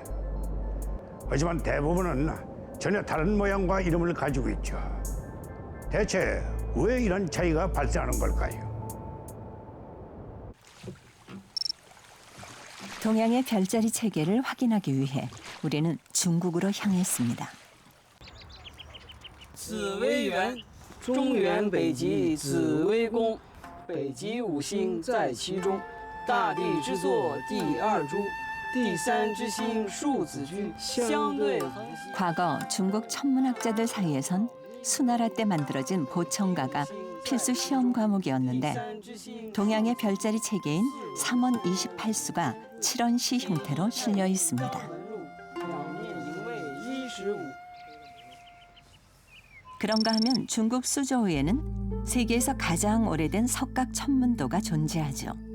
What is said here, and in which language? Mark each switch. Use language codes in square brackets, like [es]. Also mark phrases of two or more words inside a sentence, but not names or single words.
[ko] 하지만 대부분은 전혀 다른 모양과 이름을 가지고 있죠. 대체 왜 이런 차이가 발생하는 걸까요? 동양의 별자리 체계를 확인하기 위해 우리는 중국으로 향했습니다. [zh] 紫微垣，中原北极紫微宫，北极五星在其中，大地之作第二株，第三之星数子居，相对恒星。 [ko] 과거 중국 천문학자들 사이에선 수나라 때 만들어진 보청가가 필수 시험 과목이었는데 동양의 별자리 체계인 3원 28수가 7원시 형태로 실려 있습니다. 그런가 하면 중국 수저우에는 세계에서 가장 오래된 석각 천문도가 존재하죠.